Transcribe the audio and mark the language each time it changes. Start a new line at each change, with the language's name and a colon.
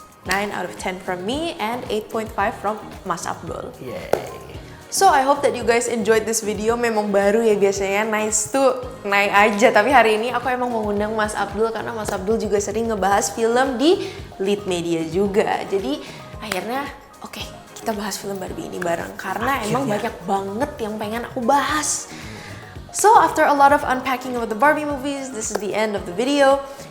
English: 9 out of 10 from me and 8.5 from Mas Abdul. Yay. So I hope that you guys enjoyed this video.
Indonesian: Memang baru ya biasanya, nice tuh naik aja. Tapi hari ini aku emang mengundang Mas Abdul karena Mas Abdul juga sering ngebahas film di Lead Media juga. Jadi akhirnya oke, kita bahas film Barbie ini bareng. Karena emang banyak banget yang pengen aku bahas.
English: So after a lot of unpacking of the Barbie movies, this is the end of the video.